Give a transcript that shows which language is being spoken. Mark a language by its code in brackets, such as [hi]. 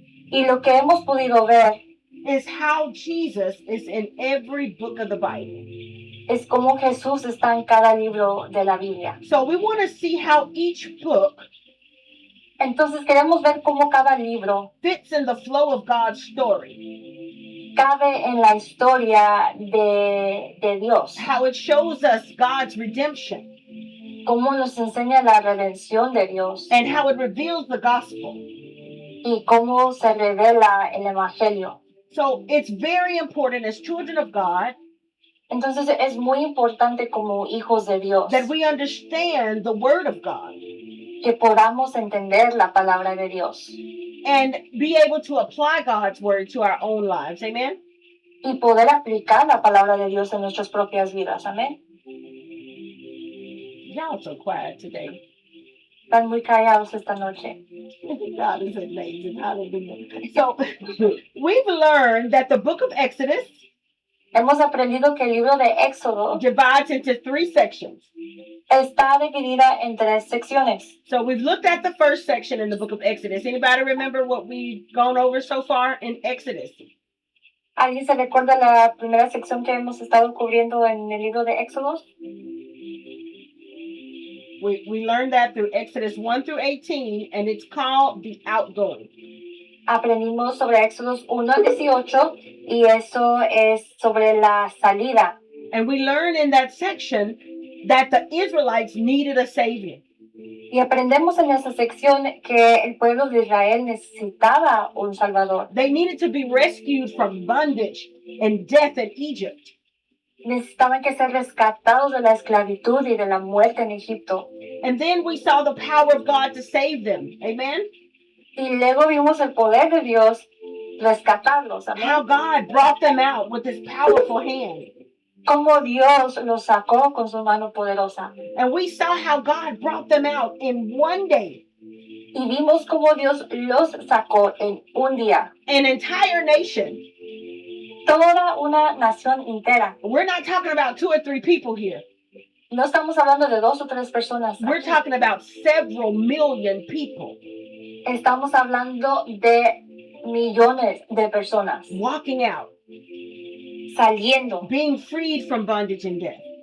[es] Y lo que hemos podido ver [en] is how Jesus is in every book of the Bible. [es] es como Jesús está en cada libro de la Biblia. [en] So we want to see how each book [es] Entonces queremos ver cómo cada libro [en] fits in the flow of God's story. [es] cabe en la historia de Dios. [en] How it shows us God's redemption. [es] cómo nos enseña la redención de Dios [en] and how it reveals the gospel. [es] y cómo se revela el Evangelio. [en] So it's very important as children of God [es] Entonces es muy importante como hijos de Dios [en] that we understand the word of God [es] que podamos entender la palabra de Dios [en] and be able to apply God's word to our own lives. Amen. [es] y poder aplicar la palabra de Dios en nuestras propias vidas. Amén. [en] Y'all so quiet today. [es] Están muy callados esta noche. [en] God is amazing. Hallelujah. So we've learned that the book of Exodus [es] Hemos aprendido que el libro de Éxodo [en] divides into 3 sections. [es] está dividida en 3 secciones. [en] So we've looked at the first section in the book of Exodus. Anybody remember what we've gone over so far in Exodus? [es] ¿Alguien se recuerda la primera sección que hemos estado cubriendo en el libro de Éxodo? [en] We learned that through Exodus 1 through 18, and it's called the outgoing. [es] Aprendimos sobre Éxodo 1 al 18 y eso es sobre la salida. [en] And we learned in that section that the Israelites needed a savior. [es] Y aprendemos en esa sección que el pueblo de Israel necesitaba un Salvador. [en] They needed to be rescued from bondage and death in Egypt. [es] Necesitaban que ser rescatados de la esclavitud y de la muerte en Egipto. [en] And then we saw the power of God to save them. Amen. [es] Y luego vimos el poder de Dios rescatarlos. Amén. [en] How God brought them out with his powerful hand. [es] Cómo Dios los sacó con su mano poderosa. [en] And we saw how God brought them out in one day. [es] Y vimos cómo Dios los sacó en un día. [en] An entire nation. [es] Toda una nación entera. [en] We're not talking about 2 or 3 people here. [es] No estamos hablando de 2 o 3 personas. [en] We're talking about several million people [es] Estamos hablando de millones de personas [en] walking out, [es] saliendo, [en] being freed from bondage and death.